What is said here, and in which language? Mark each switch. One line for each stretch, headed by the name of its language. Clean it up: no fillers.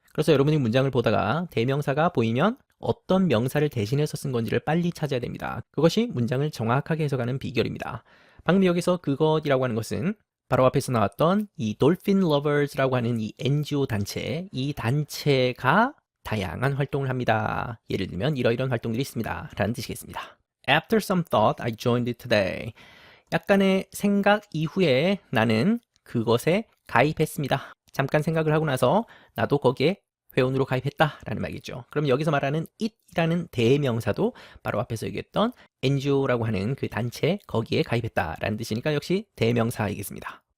Korean: 그래서 여러분이 문장을 보다가 대명사가 보이면 어떤 명사를 대신해서 쓴 건지를 빨리 찾아야 됩니다. 그것이 문장을 정확하게 해석하는 비결입니다. 방금 여기서 그것이라고 하는 것은 바로 앞에서 나왔던 이 Dolphin Lovers라고 하는 이 NGO 단체, 이 단체가 다양한 활동을 합니다. 예를 들면 이러이러한 활동들이 있습니다 라는 뜻이겠습니다.
English: After some thought, I joined it today.
Korean: 약간의 생각 이후에 나는 그것에 가입했습니다. 잠깐 생각을 하고 나서 나도 거기에 회원으로 가입했다 라는 말이죠. 그럼 여기서 말하는 it이라는 대명사도 바로 앞에서 얘기했던 NGO라고 하는 그 단체, 거기에 가입했다 라는 뜻이니까 역시 대명사이겠습니다.